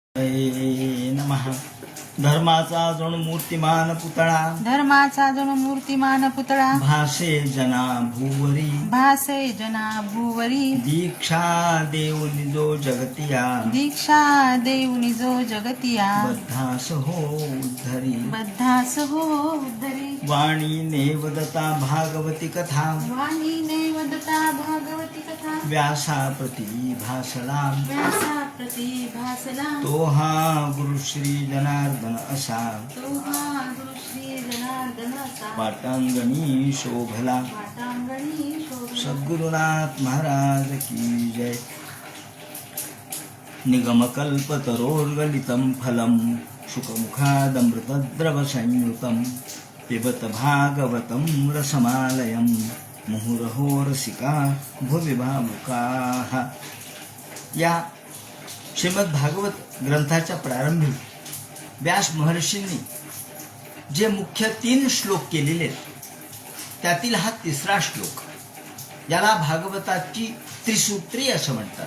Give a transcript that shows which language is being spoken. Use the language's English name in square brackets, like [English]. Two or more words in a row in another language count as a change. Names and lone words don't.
[Marathi] नमः. धर्माचा जणू मूर्तिमान पुतळा, धर्माचा जणू मूर्तिमान पुतळा, भासे जना भूवरी, भासे जना भूवरी, दीक्षा देऊनि जो जगतिया, दीक्षा देऊनि जो जगतिया, बद्धास हो उद्धरी, बद्धास हो उद्धरी, वाणी नेवदता भागवती कथा, वाणी नैवदता भागवती कथा, व्यासा प्रति भासला, व्यासा प्रति भासला, तो हा गुरु श्री जनार्दन असा, तो हा गुरु श्री जनार्दन असा, पाटांगणी शोभला. वाटांगणी शोभला. सद्गुरुनाथ महाराज [Hindi] की जय. [Sanskrit] निगमकल्पतरोर्गलितं फलं शुकमुखादमृतद्रवसंयुतं पिबत भागवतं रसमालयं मुहुरहो रसिका भुवि भावुकाः. [Marathi] या श्रीमद भागवत ग्रंथाच्या प्रारंभी व्यास महर्षींनी जे मुख्य 3 श्लोक केलेले त्यातील हा 3रा श्लोक, याला भागवताची त्रिसूत्री असं म्हणतात.